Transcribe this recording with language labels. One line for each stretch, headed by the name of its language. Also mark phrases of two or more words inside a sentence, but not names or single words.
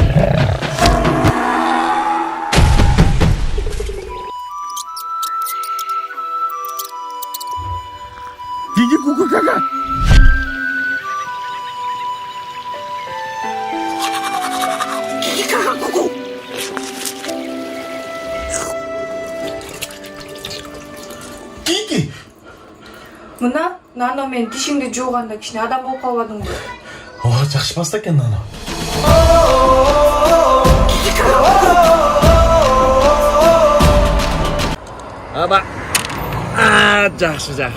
Kyrgyz: Диди, ку-ку, кака? Диди, кака, ку-ку? Диди! Мына нано мен тишиңди жууганда кичине адам болуп калбадыңбы? Ооба, жакшы басты экен нано. Аба. Жакшы.